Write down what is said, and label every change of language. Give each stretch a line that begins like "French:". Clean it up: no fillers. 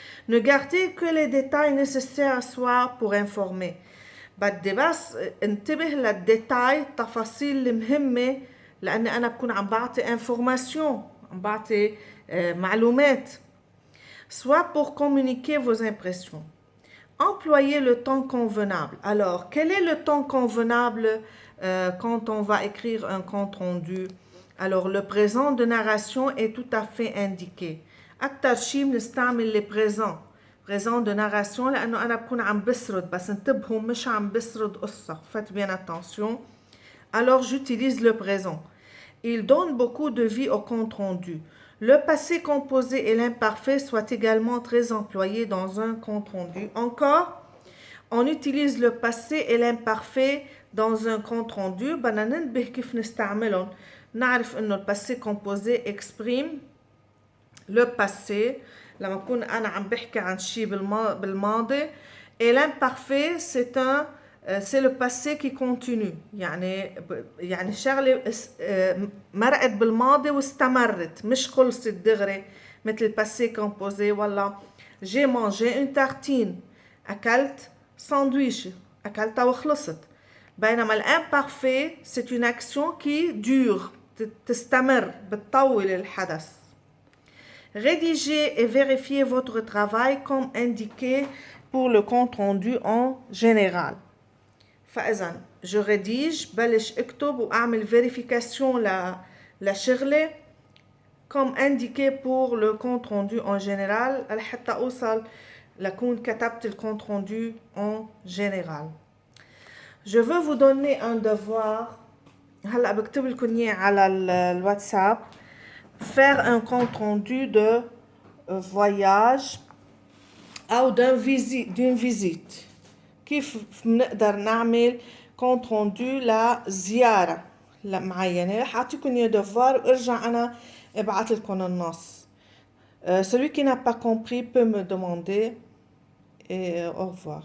French: Ne gardez que les détails nécessaires soit pour informer.
Arabic: بدي بس انتبه للديتاي التفاصيل المهمة لأني أنا بكون عم بعطي information عم بعطي معلومات.
French: Soit pour communiquer vos impressions. Employez le temps convenable. Alors, quel est le temps convenable quand on va écrire un compte rendu? Alors, le présent de narration est tout à fait indiqué.
Arabic: أكتر شيء بنستعمل les présents. Présent de narration لأنه أنا بكون عم بسرد بس انتبهوا مش عم بسرد قصة.
French: Faites bien attention. Alors, j'utilise le présent. Il donne beaucoup de vie au compte rendu. Le passé composé et l'imparfait soient également très employés dans un compte rendu. Encore, on utilise le passé et l'imparfait dans un compte rendu.
Arabic: بدنا ننتبه كيف نستعملهم. نعرف إنه
French: le passé composé exprime le passé
Arabic: لما أكون أنا عم بحكي عن شيء بالماضي.
French: Et l'imparfait c'est le passé qui continue
Arabic: يعني شغله مرقت بالماضي واستمرت مش خلصت دغري مثل passé composé ولا
French: j'ai mangé une tartine
Arabic: أكلت ساندويش أكلتها وخلصت.
French: بينما l'imparfait c'est une action qui dure
Arabic: تستمر بتطول الحدث.
French: Rédigez et vérifiez votre travail comme indiqué pour le compte rendu en général. فإذا je rédige
Arabic: بلش اكتب وأعمل
French: vérification لشغلة comme indiqué pour le compte rendu en général
Arabic: لحتى أوصل لكون كتبت
French: le compte rendu en général. Je veux vous donner un devoir.
Arabic: هلا بكتب لكم إياه على الواتساب.
French: Faire un compte rendu de voyage أو d'une visite.
Arabic: كيف بنقدر نعمل compte rendu لزيارة معينة. رح أعطيكم إياه devoir وارجع أنا ابعت لكم النص.
French: Celui qui n'a pas compris peut me demander et au revoir.